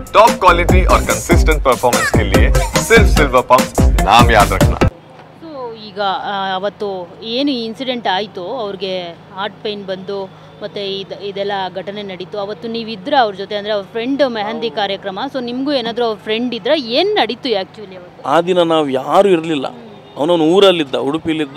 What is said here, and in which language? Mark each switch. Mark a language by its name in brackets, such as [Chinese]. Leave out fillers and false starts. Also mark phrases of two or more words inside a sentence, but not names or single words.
[Hindi] टॉप क्वालिटी और कंसिस्टेंट परफॉर्मेंस के लिए सिर्फ सिल्वर पंप नाम याद रखना। [Kannada] ಸೊ ಈಗ ಅವತ್ತು ಏನು ಇನ್ಸಿಡೆಂಟ್ ಆಯಿತು ಅವ್ರಿಗೆ [English] heart pain [Kannada] ಬಂದು ಮತ್ತು ಇದೆಲ್ಲ ಘಟನೆ ನಡೀತು ಅವತ್ತು ನೀವಿದ್ರ ಅವ್ರ ಜೊತೆ ಅಂದರೆ ಅವ್ರ ಫ್ರೆಂಡ್ ಮೆಹಂದಿ ಕಾರ್ಯಕ್ರಮ ಸೊ ನಿಮಗೂ ಏನಾದರೂ ಅವ್ರ ಫ್ರೆಂಡ್ ಇದ್ರೆ ಏನು ನಡೀತು ಆ್ಯಕ್ಚುಲಿ ಅವತ್ತು ಆ ದಿನ ನಾವು ಯಾರೂ ಇರಲಿಲ್ಲ. ಅವನವನು ಊರಲ್ಲಿದ್ದ, ಉಡುಪಿಲಿದ್ದ.